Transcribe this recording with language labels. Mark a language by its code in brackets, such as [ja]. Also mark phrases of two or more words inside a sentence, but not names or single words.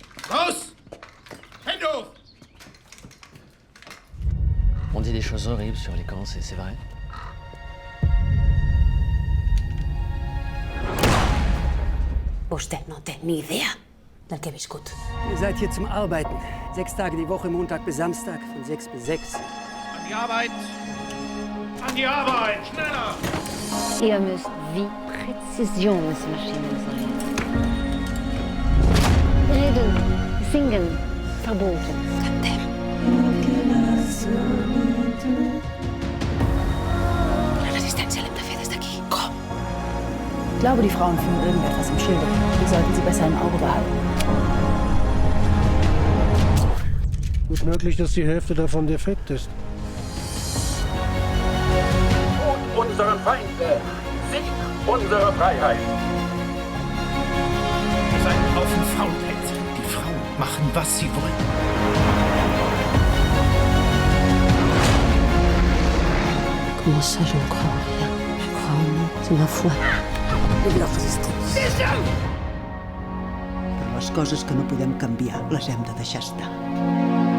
[de] Raus! Hände hoch! [fr] On dit des choses horribles sur les camps, c'est vrai? [ca] Vostè no té ni idea del que he viscut. [de] Ihr seid hier zum Arbeiten. 6 Tage die Woche, Montag bis Samstag, von 6 bis 6. An die Arbeit! An die Arbeit! Schneller! Ihr müsst wie Präzisionsmaschinen sein. Reden, singen, verboten. [ca] La resistència l'hem de fer des d'aquí. Com? [de] Ich glaube, die Frauen führen irgendetwas im Schilde. Wir sollten sie besser im Auge behalten. Gut möglich, dass die Hälfte davon defekt ist. Tod unseren Feinden! Sieg unserer Freiheit! Ihr seid ein Haufen Faulpelze. Die Frauen machen, was sie wollen. [fr] Comment ça, je ne crois en rien? Je crois en nous. C'est ma foi. Et la resistance. [ca] Però les coses que no podem canviar les hem de deixar estar.